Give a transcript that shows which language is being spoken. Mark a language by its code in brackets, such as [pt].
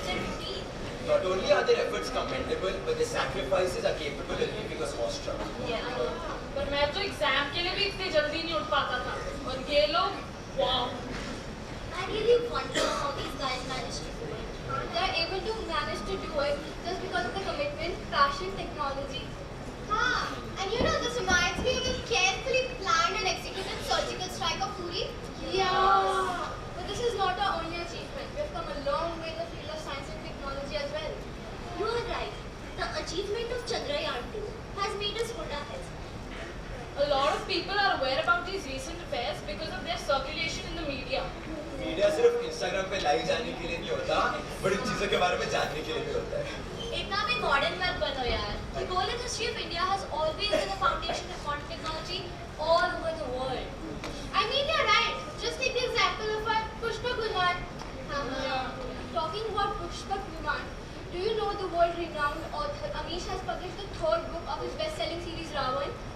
[en] commendable, but the sacrifices are capable of leaving us awestruck. [hi] पर मैं तो exam के लिए भी इतने जल्दी नहीं उठ पाता था और ये लोग wow [en] I really wonder how these guys manage to do it. They're able to manage to do it just because of the commitment, passion, technology. And you know, this reminds me of a carefully planned and executed surgical strike of Puri. Yeah. But this is not our only achievement. We have come a long way in the field of science and technology as well. You are right. The achievement of Chandrayaan 2 has made us hold our heads. A lot of people are aware about these recent affairs because of their circulation in the media. [hi] Media सिर्फ Instagram पे live जाने के लिए नहीं होता, but in चीजों के बारे में जानने के लिए भी होता है. इतना भी मॉडर्न मत बनो यार. [en] The golden history of India has always been the foundation of modern technology all over the world. I mean, you're right. Just take the example of our Pushpak Viman. Talking about Pushpak Viman, do you know the world-renowned author Amish has published the third book of his best-selling series Ravan?